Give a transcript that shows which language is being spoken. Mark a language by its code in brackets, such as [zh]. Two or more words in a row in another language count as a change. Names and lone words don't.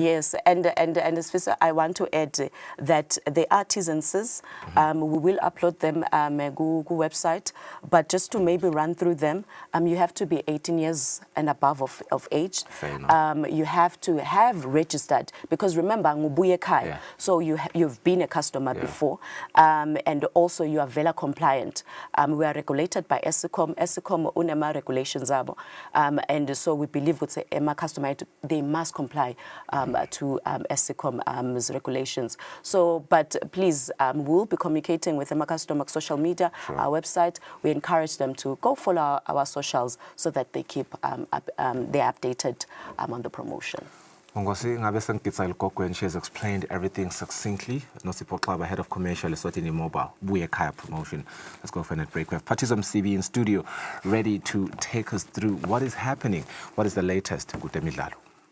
[en] Yes, and I want to add that the artisans, we will upload them go website. But just to maybe run through them, you have to be 18 years and above of age. Fair enough. You have to have registered, because remember, [ss] ngubuye khaya. [en] Yeah. So you've been a customer Yeah. before, and also you are VELA compliant. We are regulated by Eswatini. Eswatini [ss] unema regulations abo, [en] and so we believe with the customer they must comply to Eswatini's regulations. So, but please, we'll be communicating with the customer social media, our website. We encourage them to go follow our socials so that they keep they're updated on the promotion. [ss] Ngosi ngabe sengitsa iLgogo, [en] and she has explained everything succinctly. Nosipho Xaba, head of commercial, Eswatini Mobile, Buye Khaya promotion. Let's go for a net break. We have Patism CB in studio, ready to take us through what is happening, what is the latest with the midlalo.